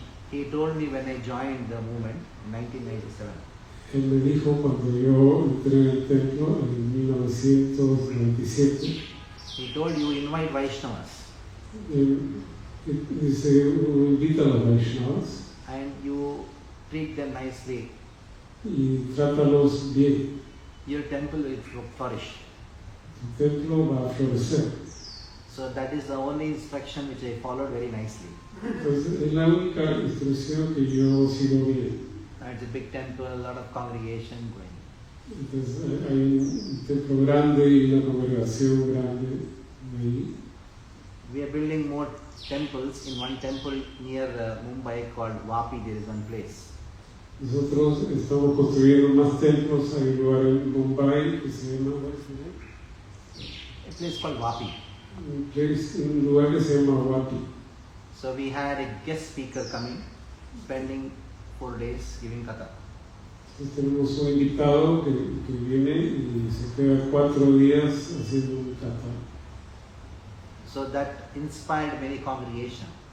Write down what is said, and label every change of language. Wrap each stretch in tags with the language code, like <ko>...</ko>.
<en>he told me when I joined the movement in 1997,</en> <es>él me dijo cuando yo entré en el templo en 1997,</es> <en>he told you invite Vaishnavas</en> <es>dice, uno invita a los Vaishnavas</es> <en>and you treat them nicely.</en> <es>y trátalos bien,</es> <en>Your temple will flourish.</en> <es>tu templo va a florecer.</es> <en>So that is the only instruction which I followed very nicely.</en> <es>Entonces es la única instrucción que yo sigo bien.</es> <en>It's a big temple, a lot of congregation going.</en> <es>Entonces hay un templo grande y una congregación grande ahí.</es> <en>We are building more temples. In one temple near Mumbai called Vapi, there is one place.</en> <es>Nosotros estamos construyendo más templos. Hay un lugar en Bombay que se llama,</es> <en>A place called Vapi.</en> <es>un lugar que se llama Wati.</es> <en>So we had a guest speaker coming, spending 4 days giving katha.</en> <es>Entonces tenemos un invitado que viene y se queda 4 días haciendo un kata.</es> <en>So that inspired many congregation.</en>